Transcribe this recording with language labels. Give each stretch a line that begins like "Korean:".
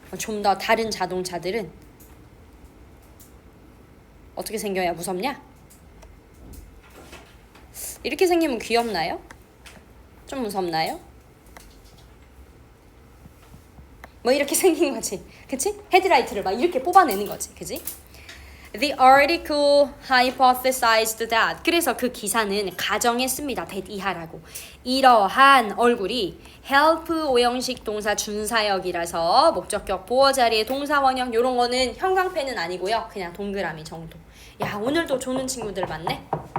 Korean: 좀 더 다른 자동차들은 어떻게 생겨야 무섭냐? 이렇게 생기면 귀엽나요? 좀 무섭나요? 뭐 이렇게 생긴 거지, 그치? 헤드라이트를 막 이렇게 뽑아내는 거지, 그치?
English: The article hypothesized that.
Korean: 그래서 그 기사는 가정했습니다. that 이하라고. 이러한 얼굴이 help 오형식 동사 준사역이라서 목적격 보어 자리에 동사 원형 요런 거는 형광펜은 아니고요. 그냥 동그라미 정도. 야, 오늘도 조는 친구들 많네.